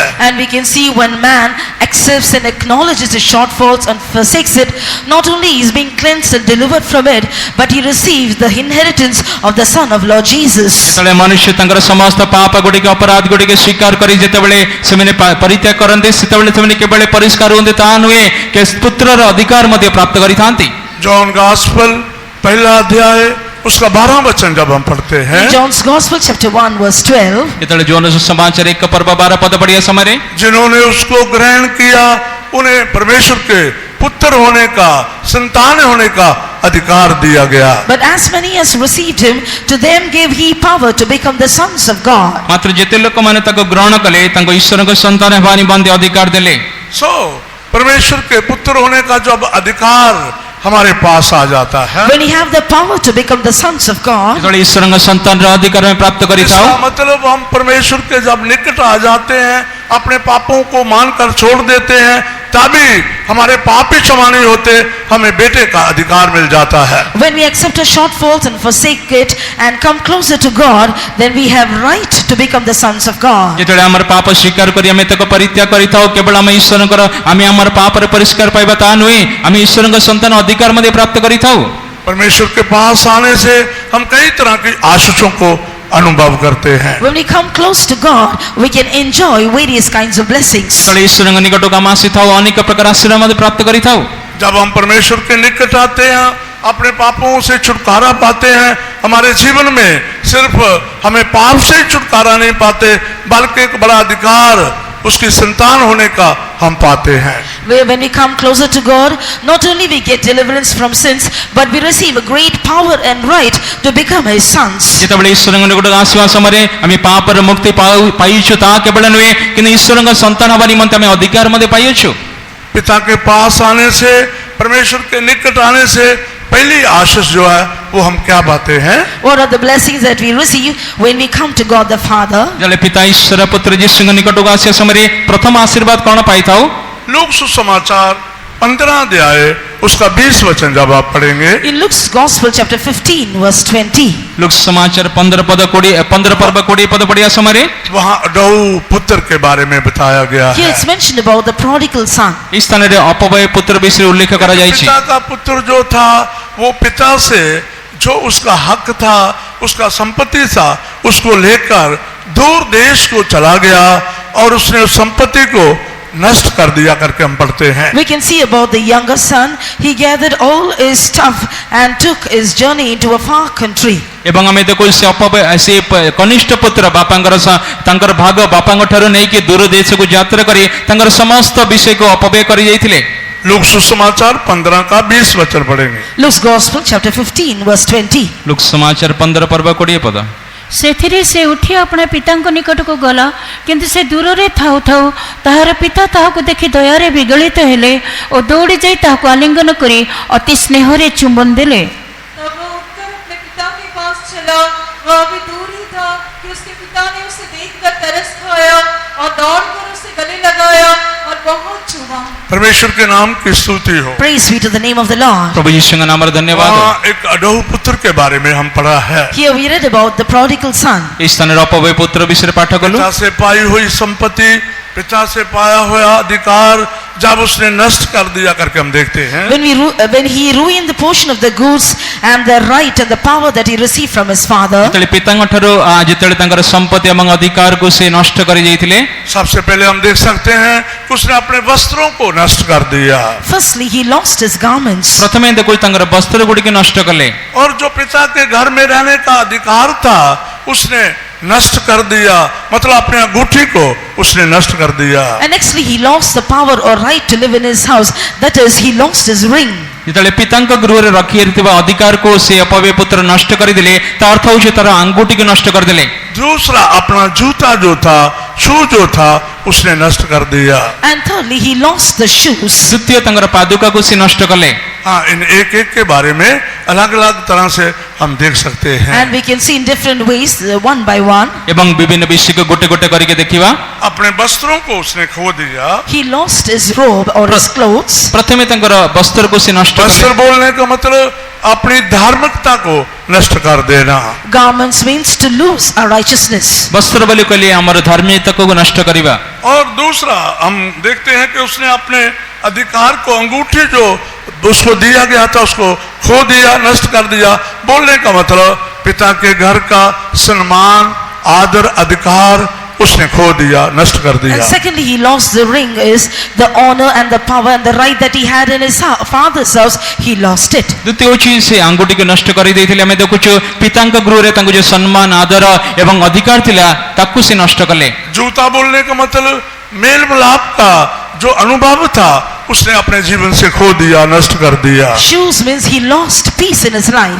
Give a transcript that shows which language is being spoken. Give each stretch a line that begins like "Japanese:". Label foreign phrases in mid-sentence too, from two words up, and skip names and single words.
English: And we can see when man accepts and acknowledges his shortfalls and forsakes it, not only he is being cleansed and delivered from it, but he receives the inheritance of the Son of Lord Jesus.
Odia: ଯେତେବେଳେ ମନୁଷ୍ୟ ତାଙ୍କର ସମସ୍ତ ପାପ ଗୁଡ଼ିକ ଅପରାଧ ଗୁଡ଼ିକ ସ୍ୱୀକାର କରି ଯେତେବେଳେ ସେମାନେ ପରିତ୍ୟାଗ କରନ୍ତି, ସେତେବେଳେ ସେମାନେ କେବଳ ପରିଷ୍କାର ହୁଅନ୍ତି ତାହା ନୁହେଁ, କି ପୁତ୍ରର ଅଧିକାର ମଧ୍ୟ ପ୍ରାପ୍ତ କରିଥାନ୍ତି।
Hindi: जॉन गॉस्पेल पहला अध्याय उसका 12 वचन जब हम पढ़ते हैं,
English: In John's Gospel chapter 1 verse 12,
Odia: ଯେତେବେଳେ ଯୋହନ ସୁସମାଚାର 1 ପର୍ବ 12 ପଦ ପଢିବା ସମୟରେ
Hindi: जिन्होंने उसको ग्रहण किया उन्हें परमेश्वर के पुत्र होने का, संतान होने का अधिकार दिया गया।
English: but as many as received him, to them gave he power to become the sons of God.
Odia: ମାତ୍ର ଯେତେ ଲୋକମାନେ ତାକୁ ଗ୍ରହଣ କଲେ, ତାଙ୍କୁ ଈଶ୍ୱରଙ୍କ ସନ୍ତାନ ହେବା ନିମନ୍ତେ ଅଧିକାର ଦେଲେ।
Hindi: परमेश्वर के पुत्र होने का जब अधिकार हमारे पास आ जाता है,
English: When we have the power to become the sons of God,
Odia: ଯେତେବେଳେ ଈଶ୍ୱରଙ୍କ ସନ୍ତାନର ଅଧିକାର ଆମେ ପ୍ରାପ୍ତ କରିଥାଉ,
Hindi: इसका मतलब हम परमेश्वर के जब निकट आ जाते हैं, अपने पापों को मानकर छोड़ देते हैं तभी हमारे पाप ही क्षमा नहीं होते, हमें बेटे का अधिकार मिल जाता है।
English: When we accept our shortfalls and forsake it and come closer to God, then we have right to become the sons of God.
Odia: ଯେତେବେଳେ ଆମର ପାପ ସ୍ୱୀକାର କରି ଆମେ ତାକୁ ପରିତ୍ୟାଗ କରିଥାଉ, କେବଳ ଆମେ ଈଶ୍ୱରଙ୍କର ଆମେ ଆମର ପାପରେ ପରିଷ୍କାର ପାଇବା ତା ନୁହେଁ, ଆମେ ଈଶ୍ୱରଙ୍କ ସନ୍ତାନ ଅଧିକାର ମଧ୍ୟ ପ୍ରାପ୍ତ କରିଥାଉ।
Hindi: परमेश्वर के पास आने से हम कई तरह की आशीषों को अनुभव करते हैं।
English: When we come close to God, we can enjoy various kinds of blessings.
Odia: ଯେତେବେଳେ ଈଶ୍ୱରଙ୍କ ନିକଟକୁ ଆମେ ଆସିଥାଉ, ଅନେକ ପ୍ରକାର ଆଶୀର୍ବାଦ ମଧ୍ୟ ପ୍ରାପ୍ତ କରିଥାଉ।
Hindi: जब हम परमेश्वर के निकट आते हैं, अपने पापों से छुटकारा पाते हैं, हमारे जीवन में सिर्फ हमें पाप से ही छुटकारा नहीं पाते, बल्कि एक बड़ा अधिकार उसकी संतान होने का हम पाते हैं।
English: When we come closer to God, not only we get deliverance from sins, but we receive a great power and right to become His sons.
Odia: ଯେତେବେଳେ ଈଶ୍ୱରଙ୍କ ନିକଟକୁ ଆସିବା ସମୟରେ ଆମେ ପାପର ମୁକ୍ତି ପାଇଛୁ, ତାହା କେବଳ ନୁହେଁ କିନ୍ତୁ ଈଶ୍ୱରଙ୍କ ସନ୍ତାନ ହେବା ନିମନ୍ତେ ଆମେ ଅଧିକାର ମଧ୍ୟ ପାଇଅଛୁ।
Hindi: पिता के पास आने से, परमेश्वर के निकट आने से पहली आशीष जो है वो हम क्या पाते हैं?
English: What are the blessings that we receive when we come to God the Father?
Odia: ଯେତେବେଳେ ପିତା ଈଶ୍ୱର ପୁତ୍ର ଯୀଶୁଙ୍କ ନିକଟକୁ ଆସିବା ସମୟରେ ପ୍ରଥମ ଆଶୀର୍ବାଦ କ'ଣ ପାଇଥାଉ?
Hindi: लूक सुसमाचार 15 अध्याय उसका 20 वचन जब आप पढ़ेंगे,
English: In Luke's Gospel chapter 15 verse 20,
Odia: ଲୁକ୍ ସମାଚାର 15 ପର୍ବ 20 ପଦ ପଢ଼ିଆ ସମୟରେ
Hindi: वहाँ अडऊ पुत्र के बारे में बताया गया
English: here
Hindi: है।
English: it's mentioned about the prodigal son.
Odia: ଏହି ସ୍ଥାନରେ ଅପବୟ ପୁତ୍ର ବିଷୟରେ ଉଲ୍ଲେଖ କରାଯାଇଛି।
Hindi: पिता का पुत्र जो था वो पिता से जो उसका हक था, उसका संपत्ति था, उसको लेकर दूर देश को चला गया और उसने उस संपत्ति को नष्ट कर दिया करके हम पढ़ते हैं।
English: We can see about the younger son. He gathered all his stuff and took his journey into a far country.
Odia: ଏବଂ ଆମେ ଦେଖୁ ସେ ଅପବୟ ସେ କନିଷ୍ଠ ପୁତ୍ର ବାପାଙ୍କର ତାଙ୍କର ଭାଗ ବାପାଙ୍କ ଠାରୁ ନେଇକି ଦୂର ଦେଶକୁ ଯାତ୍ରା କରି ତାଙ୍କର ସମସ୍ତ ବିଷୟକୁ ଅପବ୍ୟୟ କରି ଯାଇଥିଲେ।
Hindi: लूक सुसमाचार 15 का 20 वचन पढ़ेंगे।
English: Luke's Gospel chapter 15 verse 20.
Odia: ଲୁକ୍ ସମାଚାର 15 पर्व 20 ପଦ। ସେଥିରେ ସେ ଉଠି ଆପଣା ପିତାଙ୍କ ନିକଟକୁ ଗଲା, କିନ୍ତୁ ସେ ଦୂରରେ ଥାଉ ଥାଉ ତାହାର ପିତା ତାହାକୁ ଦେଖି ଦୟାରେ ବିଗଳିତ ହେଲେ ଓ ଦୌଡ଼ି ଯାଇ ତାହାକୁ ଆଲିଙ୍ଗନ କରି ଅତି ସ୍ନେହରେ ଚୁମ୍ବନ ଦେଲେ।
Hindi: तब वो उठकर अपने पिता के पास चला। वह अभी दूर ही था कि उसके पिता ने उसे देखकर तरस खाया और दौड़कर उसे गले लगाया और बहुत चूमा। परमेश्वर के नाम की स्तुति हो।
English: Praise be to the name of the Lord.
Odia: ପ୍ରଭୁ ଯୀଶୁଙ୍କ ନାମରେ ଧନ୍ୟବାଦ।
Hindi: वहाँ एक अडऊ पुत्र के बारे में हम पढ़ा है।
English: Here we read about the prodigal son.
Odia: ଏହି ସ୍ଥାନରେ ଅପବୟ ପୁତ୍ର ବିଷୟରେ ପାଠ କଲୁ।
Hindi: पिता से पाई हुई संपत्ति, पिता से पाया हुआ अधिकार जब उसने नष्ट कर दिया करके हम देखते हैं।
English: When he ruined the portion of the goods and the right and the power that he received from his father,
Odia: ଯେତେବେଳେ ପିତାଙ୍କ ଠାରୁ ଯେତେବେଳେ ତାଙ୍କର ସମ୍ପତ୍ତି ଏବଂ ଅଧିକାରକୁ ସେ ନଷ୍ଟ କରି ଯାଇଥିଲେ,
Hindi: सबसे पहले हम देख सकते हैं कि उसने अपने वस्त्रों को नष्ट कर दिया
English: firstly he lost his garments.
Odia: ପ୍ରଥମେ ଦେଖୁ ତାଙ୍କର ବସ୍ତ୍ର ଗୁଡ଼ିକ ନଷ୍ଟ କଲେ
Hindi: और जो पिता के घर में रहने का अधिकार था उसने नष्ट कर दिया, मतलब अपने अंगूठी को उसने नष्ट कर दिया।
English: And nextly he lost the power or right to live in his house, that is he lost his ring.
Odia: ଯେତେବେଳେ ପିତାଙ୍କ ଗୃହରେ ରଖିଥିବା ଅଧିକାରକୁ ସେ ଅପବ୍ୟୟ ପୁତ୍ର ନଷ୍ଟ କରିଦେଲେ, ତା ଅର୍ଥ ହେଉଛି ତାର ଆଙ୍ଗୁଠିକୁ ନଷ୍ଟ କରିଦେଲେ।
Hindi: दूसरा अपना जूता जो था, शू जो था, उसने नष्ट कर दिया।
English: And thirdly he lost the shoes.
Odia: ଦ୍ୱିତୀୟ ତାଙ୍କର ପାଦୁକାକୁ ସେ नष्ट କଲେ।
Hindi: हाँ, इन एक एक के बारे में अलग अलग तरह से हम देख सकते हैं।
English: And we can see in different ways, one by one.
Odia: ଏବଂ ବିଭିନ୍ନ ବିଷୟକୁ ଗୋଟେ ଗୋଟେ କରିକି ଦେଖିବା।
Hindi: अपने वस्त्रों को उसने खो दिया।
English: He lost his robe or his clothes.
Odia: ପ୍ରଥମେ ତାଙ୍କର ବସ୍ତ୍ରକୁ ସେ ନଷ୍ଟ
Hindi: वस्त्र
Odia: କଲେ।
Hindi: बोलने का मतलब अपनी धार्मिकता को नष्ट कर देना।
English: Garments means to lose our righteousness.
Odia: ବସ୍ତ୍ର ବୋଲି କହିଲେ ଆମର ଧାର୍ମିକତାକୁ ନଷ୍ଟ କରିବା।
Hindi: और दूसरा हम देखते हैं कि उसने अपने अधिकार को, अंगूठी जो उसको दिया गया था उसको खो दिया, नष्ट कर दिया। बोलने का मतलब पिता के घर का सम्मान, आदर, अधिकार उसने खो दिया, नष्ट कर
English: And
Hindi: दिया।
English: secondly he lost the ring, is the honor and the power and the right that he had in his father's house, he lost it.
Odia: ଦ୍ୱିତୀୟ ହେଉଛି ସେ ଆଙ୍ଗୁଠିକୁ ନଷ୍ଟ କରିଦେଇଥିଲେ। ଆମେ ଦେଖୁଛୁ ପିତାଙ୍କ ଗୃହରେ ତାଙ୍କୁ ଯୋଉ ସମ୍ମାନ, ଆଦର ଏବଂ ଅଧିକାର ଥିଲା ତାକୁ ସେ ନଷ୍ଟ କଲେ।
Hindi: जूता बोलने का मतलब मेल मिलाप का जो अनुभव था उसने अपने जीवन से खो दिया, नष्ट कर दिया।
English: Shoes means he lost peace in his life.